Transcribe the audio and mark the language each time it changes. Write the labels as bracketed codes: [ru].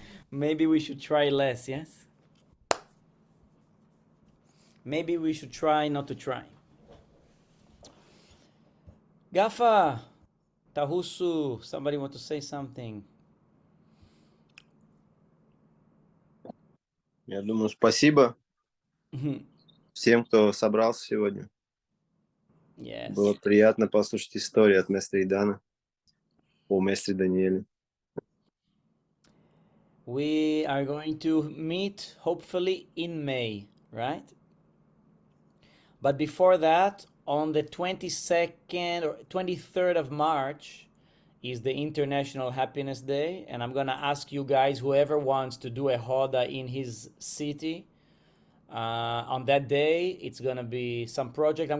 [en] Maybe we should try less, yes? Maybe we should try not to try. Gafa, Tahusu, somebody want to say something? [ru] Я думаю, спасибо всем, кто собрался сегодня. [en] Yes. [ru] Было приятно послушать историю от Месtre Идана о Месtre Даниэле. [en] We are going to meet hopefully in May, right? But before that, on the 22nd or 23rd of March is the International Happiness Day, and I'm gonna ask you guys, whoever wants to do a Hoda in his city, on that day, it's gonna be some project.